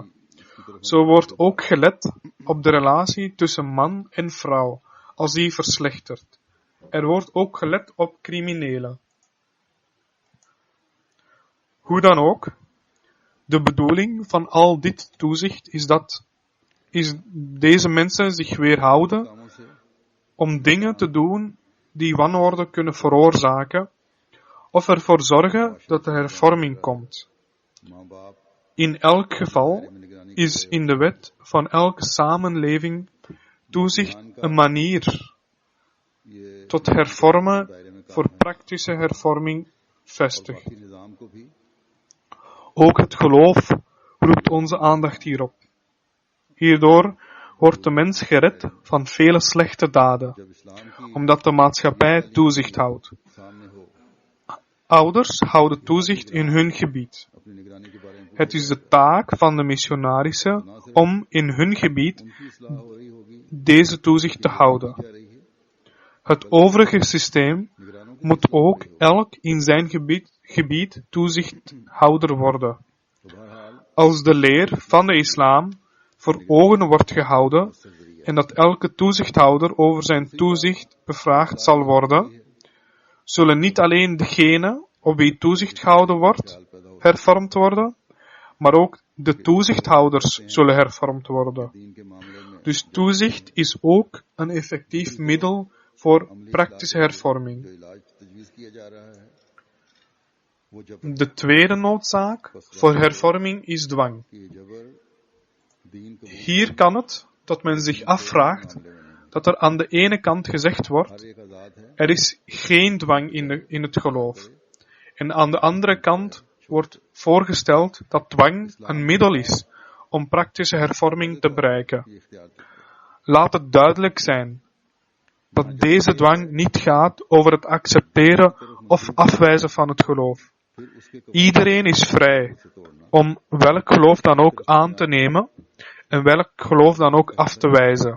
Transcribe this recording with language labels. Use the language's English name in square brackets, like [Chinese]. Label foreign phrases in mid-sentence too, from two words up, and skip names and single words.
[Dutch] Zo wordt ook gelet op de relatie tussen man en vrouw als die verslechtert. Er wordt ook gelet op criminelen. Hoe dan ook, de bedoeling van al dit toezicht is deze mensen zich weerhouden [Urdu] کاموں سے [Dutch] om dingen te doen die wanorde kunnen veroorzaken of ervoor zorgen dat er hervorming komt. [Urdu] ماں باپ [Dutch] In elk geval [Urdu] میں نگرانی [Dutch] is in de wet van elke samenleving toezicht een manier [Urdu] یہ [Dutch] tot hervormen voor praktische hervorming vestigt. [Urdu] باقی نظام کو بھی [Dutch] Ook het geloof roept onze aandacht hierop. Hierdoor wordt de mens gered van vele slechte daden, [Urdu] جب اسلام کی [Dutch] omdat de maatschappij toezicht houdt. [Urdu] سامنے ہو [Dutch] Ouders houden toezicht in hun gebied. [Urdu] اپنی نگرانی کے بارے میں [Dutch] Het is de taak van de missionarissen om in hun gebied [Urdu] ان کی اصلاح ہو رہی ہوگی [Dutch] deze toezicht te houden. [Urdu] جا رہی ہے. [Dutch] Het overige systeem [Urdu] نگرانوں کی [Dutch] moet ook elk in zijn gebied toezichthouder worden. [Urdu] تو بہرحال [Dutch] Als de leer van de islam voor ogen wordt gehouden en dat elke toezichthouder over zijn toezicht bevraagd zal worden, zullen niet alleen degene op wie toezicht gehouden wordt hervormd worden, maar ook de toezichthouders zullen hervormd worden. [Urdu] دین کے معاملے میں [Dutch] Dus toezicht is ook een effectief middel voor praktische hervorming. [Urdu] جو علاج تجویز کیا جا رہا ہے وہ جب [Dutch] De tweede noodzaak voor hervorming is dwang. [Urdu] کہ جبر دین کو [Dutch] Hier kan het dat men zich afvraagt dat er aan de ene kant gezegd [Urdu] ہر [Dutch] wordt, [Urdu] ایک آزاد ہے [Dutch] er is geen dwang in het geloof. En aan de andere kant wordt voorgesteld dat dwang een middel is om praktische hervorming te bereiken. [Urdu] کہ اختیار کرتے ہیں. [Dutch] laat het duidelijk zijn dat deze dwang niet gaat over het accepteren of afwijzen van het geloof. Iedereen is vrij om welk geloof dan ook aan te nemen en welk geloof dan ook af te wijzen.